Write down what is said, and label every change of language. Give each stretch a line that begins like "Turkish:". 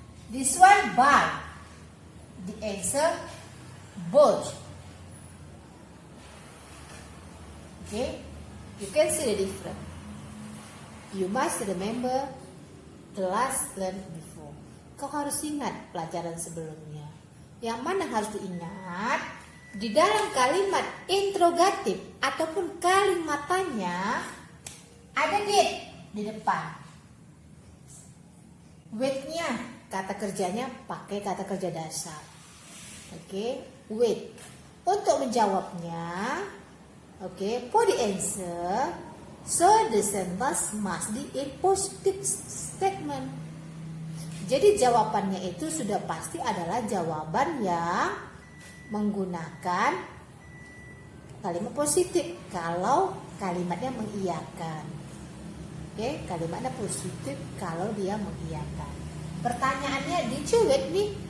English: This one buy. The answer bought. Okay, you can see the difference. You must remember the last learned before.
Indonesian: Kau harus ingat pelajaran sebelumnya. Yang mana harus diingat? Di dalam kalimat interrogatif ataupun kalimatannya ada did di depan. Wait-nya, kata kerjanya pakai kata kerja dasar.
English: Oke, wait.
Indonesian: Untuk menjawabnya,
English: okay, for the answer, so the sentence must be a positive statement.
Indonesian: Jadi jawabannya itu sudah pasti adalah jawaban yang menggunakan kalimat positif kalau kalimatnya mengiyakan. Oke, kalimatnya positif kalau dia mengiyakan. Pertanyaannya,
English: did you wait me?